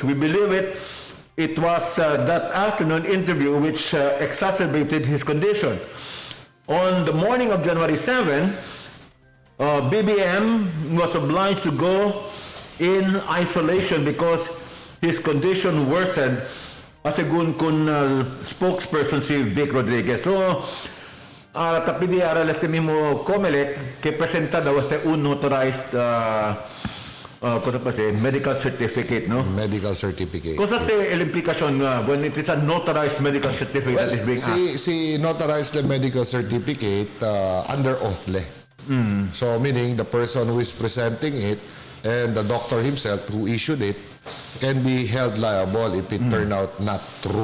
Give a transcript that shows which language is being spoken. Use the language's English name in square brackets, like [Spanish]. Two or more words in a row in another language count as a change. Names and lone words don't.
[English] We believe it was that afternoon interview which exacerbated his condition. On the morning of January 7, BBM was obliged to go in isolation because his condition worsened, [Chavacano] asegun kun spokesperson si Vic Rodriguez. So, tapidi aral este mismo COMELEC que presenta daw este un notarized cosa pa say, [English] medical certificate, [Chavacano] no? [English] Medical certificate. [Chavacano] Cosa say [English] implication when it is a notarized medical certificate that is being asked? Si notarized the medical certificate under oath le. So meaning the person who is presenting it and the doctor himself who issued it can be held liable if it turn out not true.